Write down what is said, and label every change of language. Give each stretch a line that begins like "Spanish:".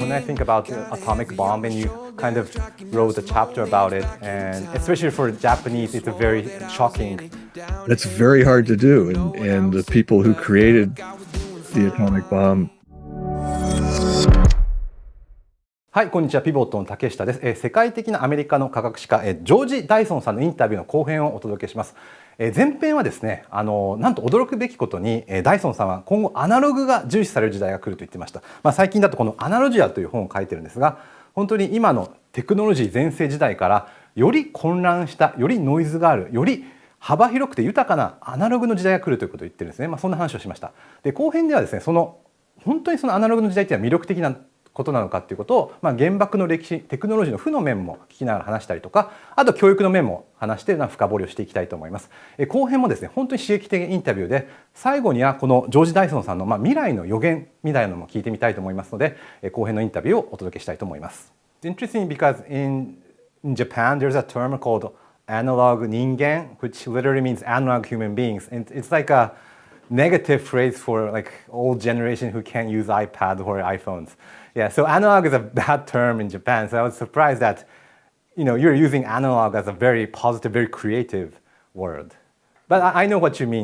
English: When I think about the atomic bomb, and you kind of wrote a chapter about it, and especially for Japanese, it's a very shocking. That's very hard to do, and the people who created the atomic bomb.
Japanese: はい、こんにちは。ピボットの竹下です。世界的なアメリカの科学史家、ジョージ・ダイソンさんのインタビューの後編をお届けします。前編はですね、なんと驚くべきことに、ダイソンさんは今後アナログが重視される時代が来ると言ってました。最近だとこのアナロジアという本を書いてるんですが、本当に今のテクノロジー全盛時代からより混乱した、よりノイズがある、より幅広くて豊かなアナログの時代が来るということを言ってるんですね。そんな話をしました。で、後編ではですね、本当にそのアナログの時代っていうのは魅力的なことなのかっていうことを、原爆の歴史、テクノロジーの負の面も聞きながら話したりとか、あと教育の面も話して深掘りをしていきたいと思います。後編もですね、本当に刺激的インタビューで、最後にはこのジョージ・ダイソンさんの未来の予言みたいなのも聞いてみたいと思いますので、後編のインタビューをお届けしたいと思います。
English: It's interesting because in Japan there's a term called analog 人間 which literally means analog human beings, and it's like a negative phrase for like old generation who can't use iPad or iPhones. Yeah, so analog is a bad term in Japan. So I was surprised that, you're using analog as a very positive, very creative word. But I know what you mean.